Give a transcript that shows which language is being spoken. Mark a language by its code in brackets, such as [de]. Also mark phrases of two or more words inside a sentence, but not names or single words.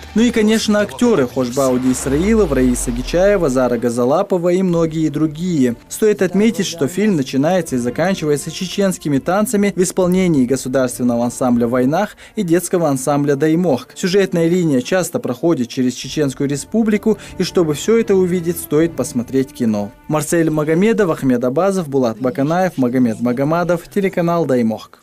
[ru] Ну и, конечно, актеры Хошбауди Исраилов, Раиса Гичаева, Зара Газалапова и многие другие. Стоит отметить, что фильм начинается и заканчивается чеченскими танцами в исполнении государственного ансамбля «Войнах» и детского ансамбля «Даймох». Сюжетная линия часто проходит через Чеченскую республику, и чтобы все это увидеть, стоит посмотреть кино. Марсель Магомедов, Ахмед Абазов, Булат Баканаев, Магомед Магомадов, телеканал «Даймох».